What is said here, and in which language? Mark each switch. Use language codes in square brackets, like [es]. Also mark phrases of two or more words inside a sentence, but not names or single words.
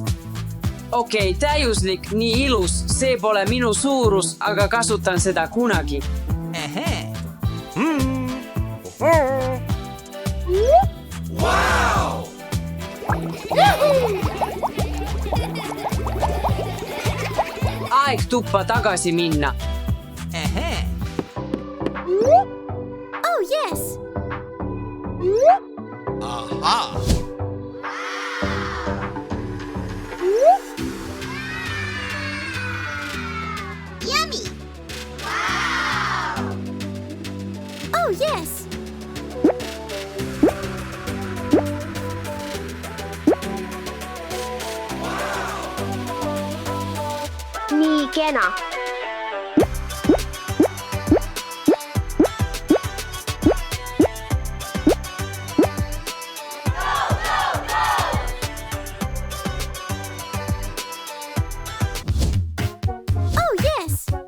[et] Okei, täiuslik, nii ilus, see pole minu suurus, aga kasutan seda kunagi. Aeg tuppa tagasi minna. [en] Oh, yes. Aha! Yummy. Wow. Oh, yes. [et] Nii kena. [en] Oh, yes.